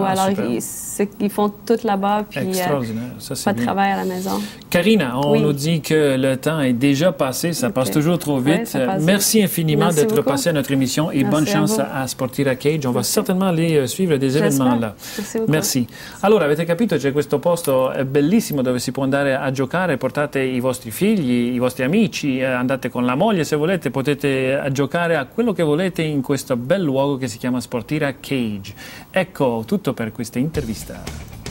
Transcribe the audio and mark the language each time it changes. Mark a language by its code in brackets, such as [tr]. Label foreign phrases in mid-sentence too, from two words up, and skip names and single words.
[fr] Alors, ils font tout là-bas, puis extraordinaire. Ça, c'est pas de travail à la maison. Karina, on nous dit que le temps est déjà passé, ça passe toujours trop vite. Merci infiniment d'être passé à notre émission et bonne chance a Sportire a Cage. On va certainement aller suivre des événements là. Merci. [it] Allora, avete capito, c'è questo posto bellissimo dove si può andare a giocare, portate i vostri figli, i vostri amici, andate con la moglie se volete, potete giocare a quello che volete in questo bel luogo che si chiama Sportire a Cage. Ecco, tutto per questa intervista.